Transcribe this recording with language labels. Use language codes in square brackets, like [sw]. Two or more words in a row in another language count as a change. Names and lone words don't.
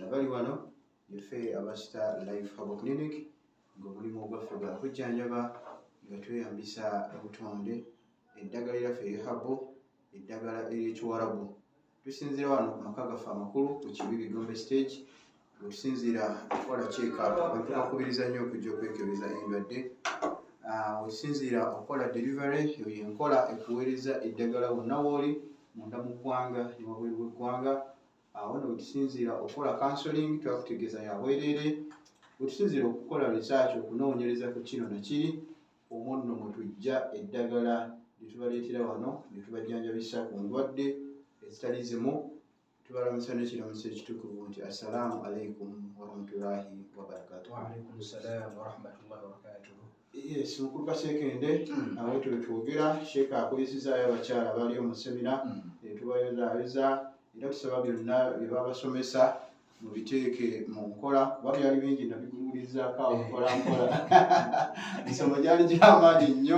[lg] Bali wano yaffe aba Star Life Herbal Clinic ng'omulimu gwaffe gwa kujjanjaba nga tweyambisa obutonde eddagala lyaffe ery'ehabo, eddagala ery'ekiwarabu. Tusinziira wano ku maka gaffe amakulu ku Kibibi Gombe Stage. Wetusinziira okukola check-up tukakubiriza nnyo okujja okwekebeza endwadde. Wetusinziira okukola delivery eyo yenkola ekuweereza eddagala wonna w'oli munda mu ggwanga ne wabweru w'eggwanga. Awo nno wetusinziira okukola counseling twakutegeeza ya bwereere. Wetusinziira okukola research okunoonyereza ku kino na kiri omwo nno mwe tujja eddagala lye tubaleetera wano ne tubajjanjabisa ku ndwadde ezitali zimu. Tubalamusa n'ekiramuso ekitukuvu nti [ar] السلام عليكم ورحمة الله وبركاته. وعليكم السلام ورحمة الله وبركاته. [lg] Yes, mukulu Kasekende awo twogera Sheikh akuyisizaayo abakyala bali mu semina tubayozaayoza era tusaba byonna bye babasomesa mubiteeke mu nkola kuba byali bingi nabigululizaako awo mpola ensonga gyali gy'amaanyi nnyo